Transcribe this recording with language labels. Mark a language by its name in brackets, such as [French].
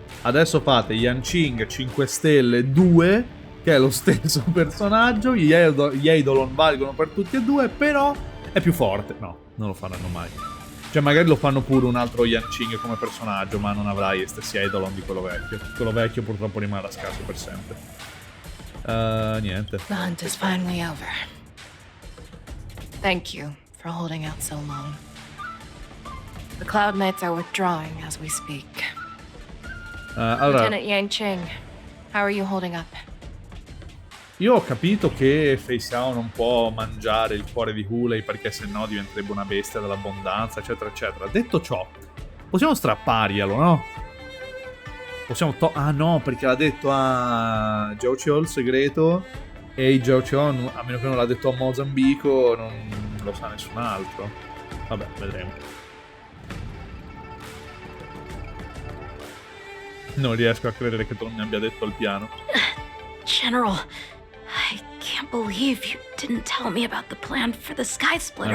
[Italian] Adesso fate Yanqing 5 stelle 2, che è lo stesso personaggio. Gli Eidolon valgono per tutti e due, però è più forte. No, non lo faranno mai. Cioè magari lo fanno pure un altro Yanqing come personaggio, ma non avrai gli stessi Eidolon di quello vecchio. Quello vecchio purtroppo rimarrà scarso per sempre. Niente. [English] The hunt is finally over. Thank you for holding out so long. The Cloud Knights are withdrawing as we speak. [Italian] Allora, [English] Lieutenant Yanqing, how are you holding up? [Italian] io ho capito che Fei Xiao non può mangiare il cuore di Hulei perché sennò diventerebbe una bestia dell'abbondanza, eccetera, eccetera. Detto ciò, possiamo strapparglielo, no? Possiamo ah no, perché l'ha detto a Jiao Qiu il segreto, e Jiao Qiu, a meno che non l'ha detto a Mozambico, non lo sa nessun altro. Vabbè, vedremo. Non riesco a credere che tu non mi abbia detto il piano. [English] General, I can't believe you didn't tell me about the plan for the Sky Splitter.